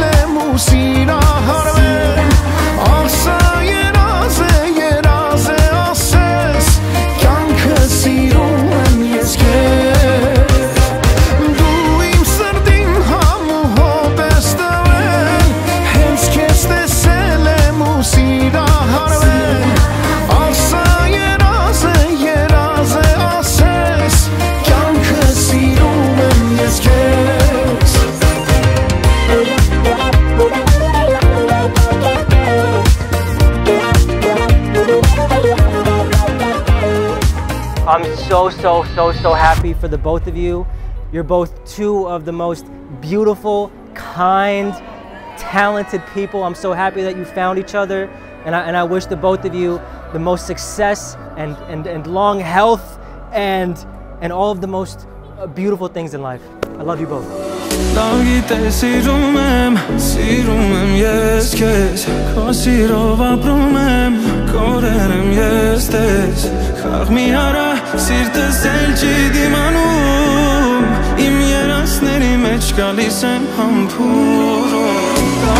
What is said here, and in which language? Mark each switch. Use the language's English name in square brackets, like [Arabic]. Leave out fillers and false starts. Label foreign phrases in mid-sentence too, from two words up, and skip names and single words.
[Armenian] եմ ու սիրահարվել Ասա երազ է ասես, կյանքը սիրում եմ ես քեզ Դու իմ սրտին համ ու հոտ ես տվել, հենց քեզ տեսել եմ ու սիրահարվել Ասա երազ է ասես, կյանքը սիրում եմ ես քեզ [English] I'm so happy for the both of you. You're both two of the most beautiful, kind, talented people. I'm so happy that you found each other, and I wish the both of you the most success and long health and all of the most beautiful things in life. I love you both. [Armenian] Սիրում եմ ես քեզ, քո սիրով ապրում եմ, կորել եմ ես տես, խաղ մի արա, սիրտս էլ չի դիմանում, իմ երասների մեջ գալիս եմ համբուրում,